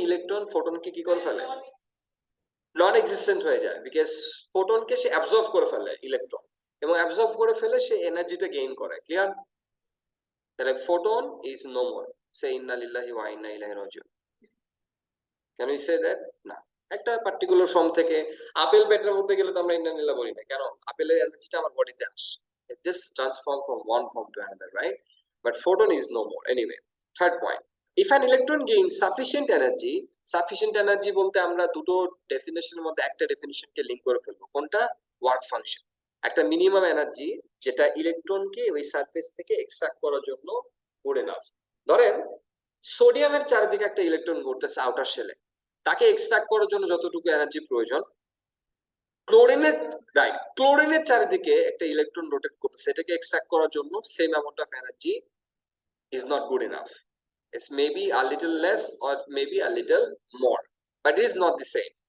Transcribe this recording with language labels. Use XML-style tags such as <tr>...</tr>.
<bn>Electron ফোটনকে কি করে ফেলে? নন এক্সিস্টেন্ট হয়ে যায়, বিকজ ফোটনকে সে অ্যাবজর্ব করে ফেলে ইলেকট্রন, এবং অ্যাবজর্ব করে ফেলে সে এনার্জিটা গেইন করে। ক্লিয়ার? তাহলে</bn> <en>Photon is no more.</en> <bn>সে</bn> <ar>ইন্না লিল্লাহি ওয়া ইন্না ইলাইহি রাজিউন।</ar> <en>Can we say that?</en> <bn>না। একটা পার্টিকুলার ফর্ম থেকে আপেল পেটের মধ্যে গেলে তো আমরা ইন্না লিল্লাহ বলি না, কেন? আপেলের এনার্জিটা আমার বডিতে আসে,</bn> <en>it just transform from one form to another, right? But photon is no more. Anyway, third point, if an electron gains sufficient energy,</en> <bn>sufficient energy বলতে আমরা দুটো ডেফিনেশনের মধ্যে একটা ডেফিনেশনকে লিংক করে ফেলবো। কোনটা? Work function. একটা মিনিমাম এনার্জি যেটা ইলেকট্রনকে ওই সারফেস থেকে এক্সট্রাক্ট করার জন্য করে নাও। ধরেন সোডিয়ামের চারিদিকে একটা ইলেকট্রন ঘুরতেছে আউটার শেলে, তাকে এক্সট্রাক্ট করার জন্য যতটুকু এনার্জি প্রয়োজন, ক্লোরিনের, রাইট, ক্লোরিনের চারিদিকে একটা ইলেকট্রন রোটেট করতেছে, এটাকে এক্সট্রাক্ট করার জন্য</bn> <en>Same amount of energy is not good enough. It's maybe a little less or maybe a little more, but it is not the same.</en>